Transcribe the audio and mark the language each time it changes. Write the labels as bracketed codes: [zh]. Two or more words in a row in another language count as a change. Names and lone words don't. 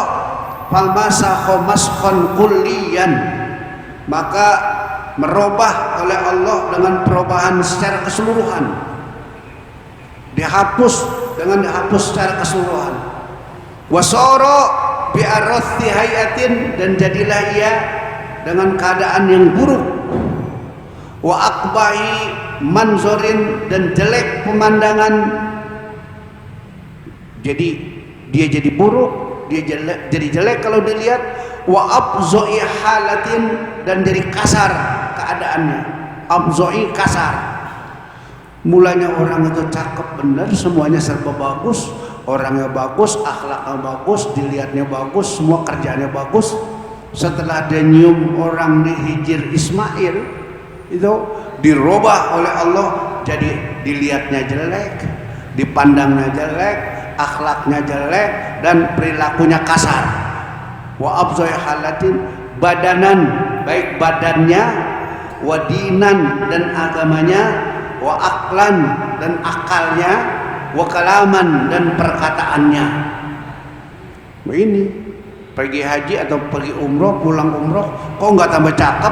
[ar] فَمَسَخَ مَسْخًا كُلِّيًّا, [id] maka merubah oleh Allah dengan perubahan secara keseluruhan. Dihapus secara keseluruhan. [ar] وَصَارَ بِأَرْذَلِ هَيْئَةٍ, [id] dan jadilah ia dengan keadaan yang buruk. [ar] وَأَقْبَحِ مَنْظَرٍ, [id] dan jelek pemandangan. Jadi dia jadi buruk, dia jadi jelek kalau dilihat. [ar] وَأَبْشَعِ حَالَةٍ, [id] dan jadi kasar keadaannya. Abzoi, kasar. Mulanya orang itu cakep benar, semuanya serba bagus, orangnya bagus, akhlaknya bagus, dilihatnya bagus, semua kerjaannya bagus. Setelah dia nyium orang di Hijr Ismail itu dirubah oleh Allah, jadi dilihatnya jelek, dipandangnya jelek, akhlaknya jelek, dan perilakunya kasar. [ar] وَأَبْشَعِ حَالَةٍ، بَدَنًا, [id] baik badannya, [ar] وَدِينًا, [id] dan agamanya, [ar] وَعَقْلًا, [id] dan akalnya, [ar] وَكَلَامًا, [id] dan perkataannya. Ini pergi haji atau pergi umroh, pulang umroh, kok nggak tambah cakep?